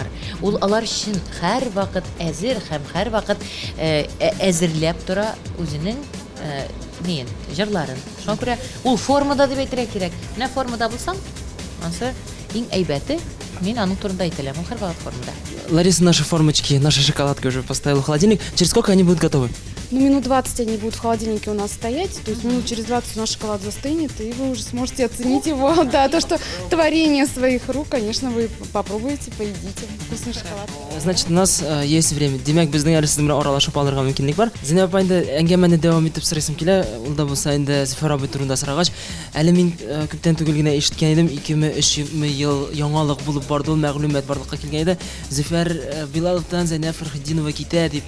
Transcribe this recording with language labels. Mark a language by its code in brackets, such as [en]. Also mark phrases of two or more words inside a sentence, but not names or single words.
[tt] Ул алар өчен һәрвакыт әзер һәм һәрвакыт әзерләп тора үзенең җырларын. Шуңа күрә ул формада дип әйтергә кирәк. Менә формада булсаң, ансы иң әйбәте, мин аның турында әйтәләм, ул һәрвакыт формада. [ru] Лариса, наши формочки, наша шоколадка уже поставила в холодильник. Через сколько они будут готовы? Ну, минут 20 они будут в холодильнике у нас стоять, то есть минут через 20 у нас шоколад застынет, и вы уже сможете оценить его. Да, то, что творение своих рук, конечно, вы попробуете, поедите. Вкусный шоколад. Значит, у нас есть время. [tt] Демәк, безнең әле сезнең белән аралашып алырга мөмкинлек бар. Зинәп апа, инде әңгәмәне дәвам итеп сорыйсым килә. Ул да булса инде Зөфәр абый турында сорагач, әле мин күптән түгел генә ишеткән идем, 2003 ел яңалык булып барды, ул мәгълүмат барлыкка килгән иде. Зөфәр Билаловтан Зәйнәп Фәрхетдинова китә дип.